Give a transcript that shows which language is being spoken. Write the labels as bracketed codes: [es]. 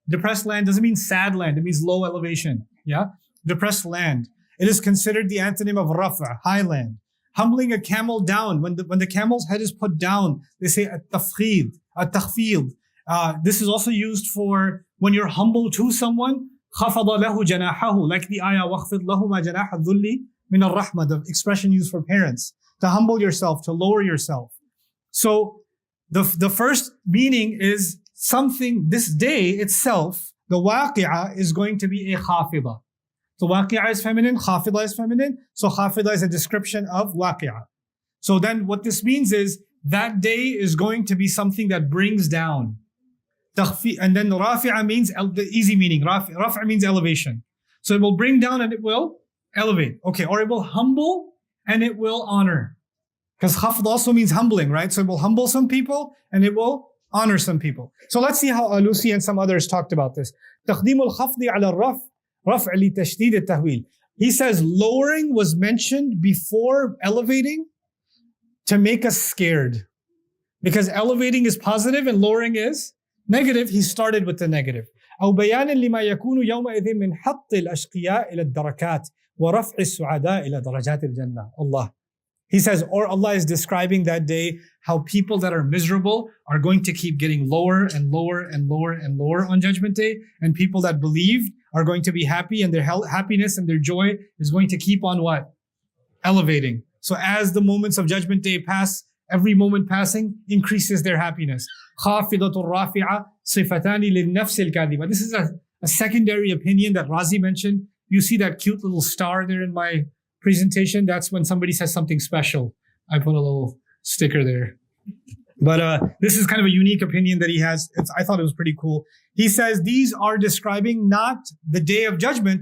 [en] Depressed land doesn't mean sad land. It means low elevation. Yeah? Depressed land. It is considered the antonym of rafa, high land. Humbling a camel down. When the camel's head is put down, they say at-tafkhid, at-takhfid. This is also used for when you're humble to someone. [ar] خَفَضَ لَهُ جَنَاحَهُ. [en] Like the ayah, [ar] وَخْفِضْ لَهُمَا جَنَاحَ الذُّلِّ مِنَ الرَّحْمَةِ. [en] The expression used for parents. To humble yourself, to lower yourself. So the first meaning is something, this day itself, the waqi'ah is going to be a khafida. So waqi'ah is feminine, khafida is feminine. So khafida is a description of waqi'ah. So then what this means is that day is going to be something that brings down. And then rafi'a means the easy meaning. Rafi'a means elevation. So it will bring down and it will elevate. Okay, or it will humble and it will honor. Because khafd also means humbling, right? So it will humble some people and it will honor some people. So let's see how Alusi and some others talked about this. [ar] تقديم الخفض على الرفع رفع لتشديد التهويل. [en] He says lowering was mentioned before elevating to make us scared. Because elevating is positive and lowering is negative. He started with the negative. [ar] أو بيانا لما يكون يومئذ من حط الأشقياء إلى الدركات ورفع السعداء إلى درجات الجنة. Allah. [en] He says, or Allah is describing that day how people that are miserable are going to keep getting lower and lower and lower and lower on Judgment Day, and people that believed are going to be happy, and their happiness and their joy is going to keep on what? Elevating. So as the moments of Judgment Day pass, every moment passing increases their happiness. [ar] خافضة رافعة صفتان للنفس الكاذبة. [en] This is a secondary opinion that Razi mentioned. You see that cute little star there in my presentation? That's when somebody says something special. I put a little sticker there. But this is kind of a unique opinion that he has. I thought it was pretty cool. He says these are describing not the day of judgment.